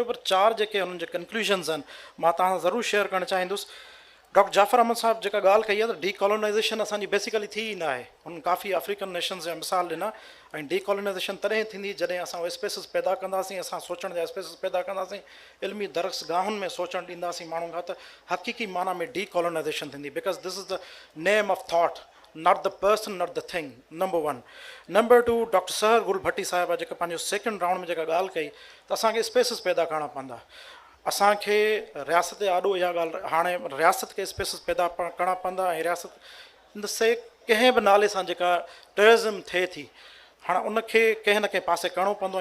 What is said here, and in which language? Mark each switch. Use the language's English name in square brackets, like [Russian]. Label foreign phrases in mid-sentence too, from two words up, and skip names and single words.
[Sindhi] پر 4 جے ان کنکلوژنز ہیں ماں تاں ضرور شیئر کرنا چاہیندس. ڈاکٹر جعفر احمد صاحب جا گال کئی ہے ڈی کالونائزیشن اصانی بیسیکلی تھی ہی نہ ہے. ان کافی [English] African nations [Sindhi] جا مثال ڈنا. ڈی کالونائزیشن تدیں تھی جدیں اصا اسپیسز پیدا کنداسیں، اصا سوچن جا اسپیسز پیدا کنداسیں، علمی درس گاہن میں سوچن ڈींदासीं माण्हुनि खां. त हक़ीक़ी माना में डी कॉलोनाइज़ेशन थींदी, [English] because this is the name of thought, not the person, not the thing. [Sindhi] नंबर 1. नंबर 2, डॉक्टर सहर गुल भट्टी साहिबा जेका पंहिंजो [English] second round [Sindhi] में जेका ॻाल्हि कई त असांखे स्पेसिस पैदा करणा पवंदा. असांखे रियासत आॾो इहा ॻाल्हि, हाणे रियासत खे स्पेसिस पैदा करणा पवंदा. ऐं रियासत इन द से कंहिं बि नाले सां जेका टेररिज़म थिए थी, हाणे उनखे कंहिं न कंहिं पासे करिणो पवंदो.